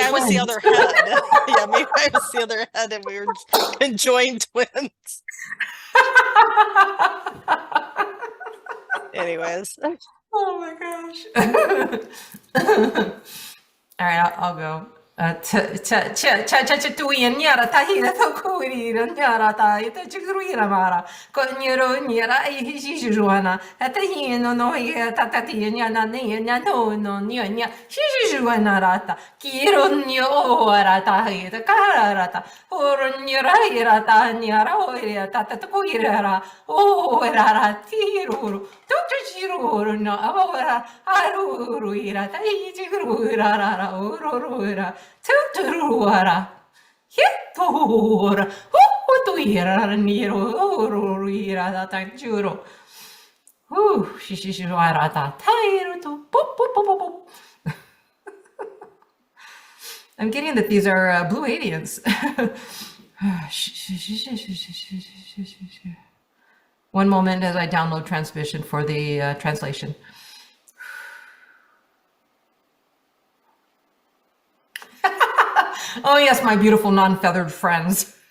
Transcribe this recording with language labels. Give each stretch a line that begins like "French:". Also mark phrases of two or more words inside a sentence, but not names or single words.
English: I was the other head. Yeah, maybe I was the other head, and we were conjoined twins. Anyways. Oh my gosh. All right, I'll go. Tuinyara tahira tokuira nyara ta ita chigruira mara konyero nyara hijuana atahino no ya tatati nyana nya no nya hijuana rata kironyo rata hita karata oronyara irata nyara oira tata tokuira o rara tiruru tochiro no avara aruru irata hijuira rara ororo Tuturuara, Hitura, Hutuira, Niro, Ruira, that I juro. Shishiwarata, Tairu to pop. I'm getting that these are blue aliens. One moment as I download transmission for the translation. Oh yes, my beautiful non-feathered friends.